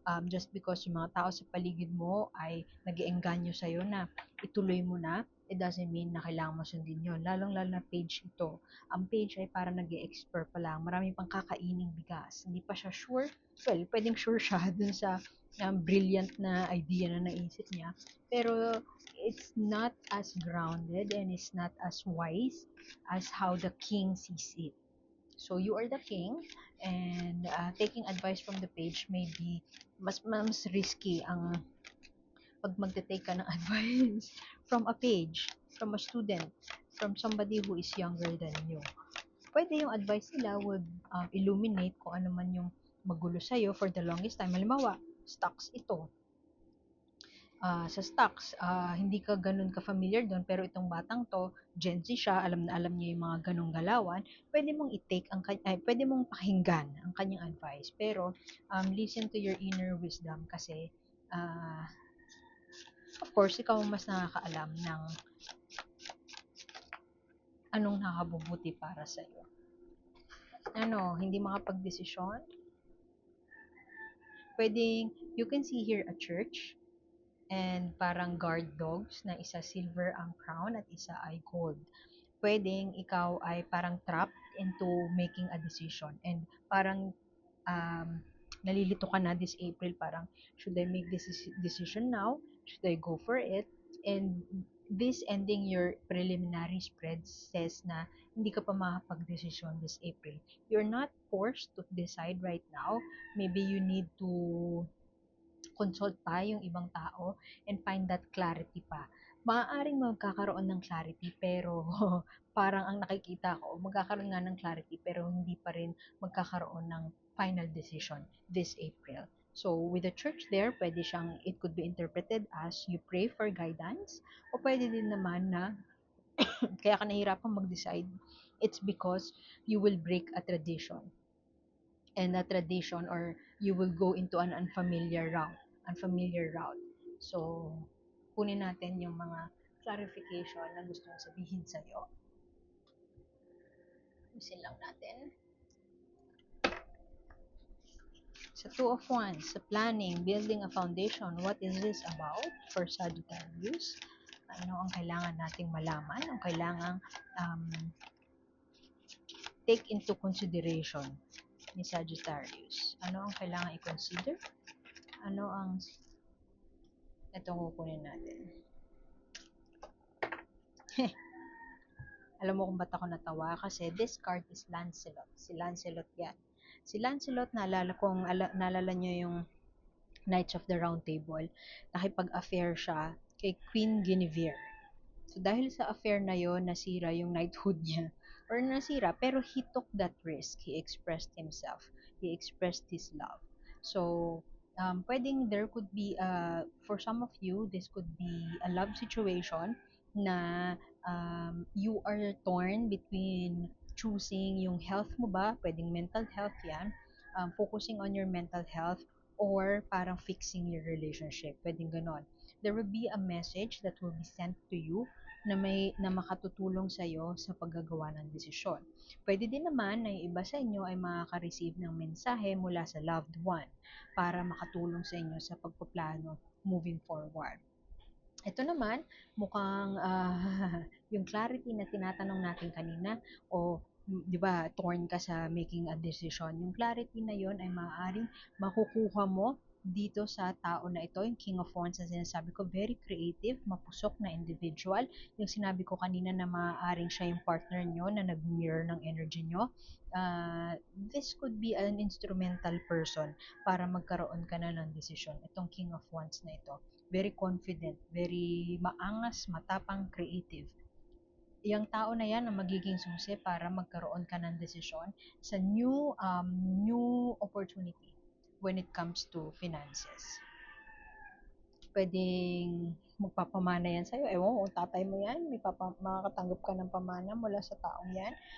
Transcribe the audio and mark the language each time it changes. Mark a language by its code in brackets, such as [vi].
[en] just because [tl] yung mga tao sa paligid mo ay nag-iengganyo sa'yo na ituloy mo na, [en] it doesn't mean [tl] na kailangan mo sundin yun. Lalong-lalo na page ito. Ang page ay para nag-e-explore pa lang. Marami pang kakaining bigas. Hindi pa siya sure. Well, pwedeng sure siya dun sa brilliant na idea na naisip niya. [en] Pero it's not as grounded and it's not as wise as how the king sees it. So you are the king, and taking advice from the page may be [tl] mas risky ang pag magte-take ka ng [en] advice from a page, from a student, from somebody who is younger than you. [tl] Pwede yung advice nila [en] would illuminate [tl] kung ano man yung magulo sa'yo [en] for the longest time. [tl] Halimbawa, stocks ito. Sa stocks, hindi ka ganun ka-familiar doon, pero itong batang to, Gen Z siya, alam na alam niya yung mga ganong galawan, pwede mong i-take pwede mong pakinggan ang kanyang advice. Pero, [en] listen to your inner wisdom [tl] kasi, [en] of course, [tl] ikaw ang mas nakakaalam ng anong nakakabubuti para sa iyo. Hindi makapag-desisyon? [en] Pwedeng, you can see here a church, and [tl] parang [en] guard dogs [tl] na isa [en] silver ang crown [tl] at isa ay [en] gold. [tl] Pwedeng ikaw ay parang [en] trapped into making a decision, and [tl] parang nalilito ka na [en] this April, parang should I make this decision now? Should I go for it? And this ending your preliminary spread [tl] says na hindi ka pa makapag-desisyon [en] this April. You're not forced to decide right now. Maybe you need to consult [tl] pa yung ibang tao [en] and find that clarity pa. [tl] Maaaring magkakaroon ng clarity pero parang ang nakikita ko, magkakaroon nga ng clarity pero hindi pa rin magkakaroon ng final decision [en] this April. So, with the church there, [tl] pwede siyang, [en] it could be interpreted as you pray for guidance, [tl] o pwede din naman na kaya ka nahihirapan mag-decide, [en] it's because you will break a tradition, and a tradition, or you will go into an unfamiliar route. [tl] So, kunin natin yung mga clarification na gusto kong sabihin sa'yo. Isin lang natin. Sa [en] Two of Wands, sa planning, building a foundation, what is this about for Sagittarius? [tl] Ano ang kailangan nating malaman? Ang kailangan [en] take into consideration [tl] ni Sagittarius? Ano ang kailangan i-consider? Ano ang itong kukunin natin? Alam mo kung ba't ako natawa? [en] Kasi this card is Lancelot. [tl] Si Lancelot yan. Si Lancelot, naalala nyo yung Knights of the Round Table, nakipag-affair siya kay Queen Guinevere. So dahil sa affair na yon, nasira yung knighthood niya. Or nasira, pero [en] he took that risk. He expressed himself. He expressed his love. [tl] So, pwedeng [en] there could be, for some of you, this could be a love situation na you are torn between choosing [tl] yung health mo ba, pwedeng [en] mental health yan, focusing on your mental health, or [tl] parang [en] fixing your relationship. [tl] Pwedeng ganon. [en] There will be a message that will be sent to you [tl] na makatutulong sa iyo sa paggagawa ng desisyon. Pwede din naman na yung iba sa inyo ay makaka-receive ng mensahe mula sa loved one para makatulong sa inyo sa pagpaplano [en] moving forward. [tl] Ito naman, mukhang yung clarity na tinatanong natin kanina, o di ba, torn ka sa [en] making a decision. [tl] Yung clarity na yon ay maaaring makukuha mo dito sa tao na ito, yung King of Wands na sinasabi ko, [en] very creative, [tl] mapusok na individual. Yung sinabi ko kanina na maaaring siya yung partner nyo na nag-mirror ng energy nyo. [en] This could be an instrumental person [tl] para magkaroon ka na ng desisyon. Itong King of Wands na ito, [en] very confident, [tl] very maangas, matapang, creative. Yung tao na yan ang magiging susi para magkaroon ka ng desisyon sa [en] new opportunity when it comes to finances. [tl] Pwedeng magpapamana yan sa'yo. Ewan kung tatay mo yan, makakatanggap ka ng pamana mula sa taong yan.